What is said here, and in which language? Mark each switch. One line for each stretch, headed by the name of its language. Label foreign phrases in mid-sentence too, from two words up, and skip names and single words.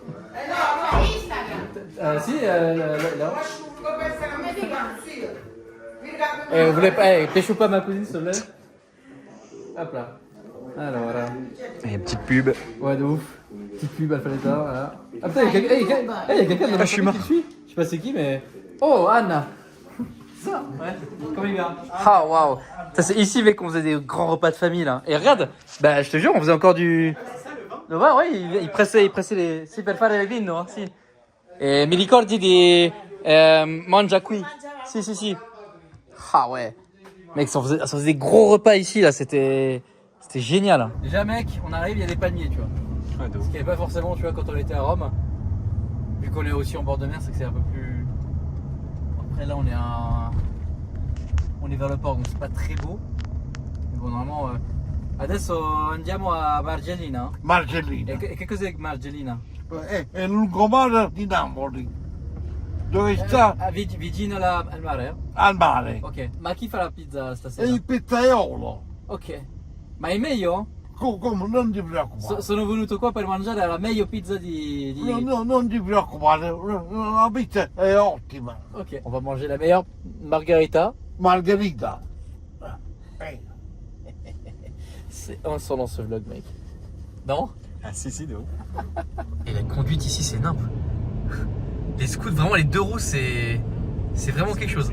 Italian: Sì,
French: là. Vous voulez pas, pêche pas ma cousine s'il te plaît? Hop là. Alors voilà. Et une petite pub. Ouais, de ouf. Petite pub Alphaleta, voilà. Ah putain, il y a quelqu'un de la famille qui le suit. Je sais pas c'est qui, mais. Oh, Anna. Ça, ouais. Comment il va? Ah, waouh. Ça, c'est ici, mec, qu'on faisait des grands repas de famille, là. Et regarde, bah, je te jure, on faisait encore du. Le vin, ouais, il pressait les.
Italian: Si, per fare il vino, hein, si. Et mi ricordi di. Mangia qui. Si.
French: Ah, ouais. Mec, ça faisait des gros repas ici, là, c'était génial. Déjà, mec, on arrive, il y a des palmiers, tu vois. Ouais, de Ce ouf. qu'il n'y avait pas forcément, tu vois, quand on était à Rome. Vu qu'on est aussi en bord de mer, c'est que c'est un peu plus. Après, là, on est vers le port, donc c'est pas très beau. Mais bon, normalement.
Italian: Adesso andiamo a Margellina. Margellina. E che cos'è Margellina? È il lungomare di Napoli, dove sta Vicino al mare? al mare. Ok. Ma chi fa la pizza stasera? È il pizzaiolo. Ok. Ma è meglio? Come non ti preoccupare. Sono venuto qua per mangiare la meglio pizza di... No, non ti preoccupare, la pizza è ottima. Ok.
French: On va manger la meilleure margarita. Margherita. C'est insolent ce vlog, mec. Non? Ah si, de ouf. Et la conduite ici, c'est nimp. Les scouts, vraiment, les 2 roues, c'est vraiment quelque chose.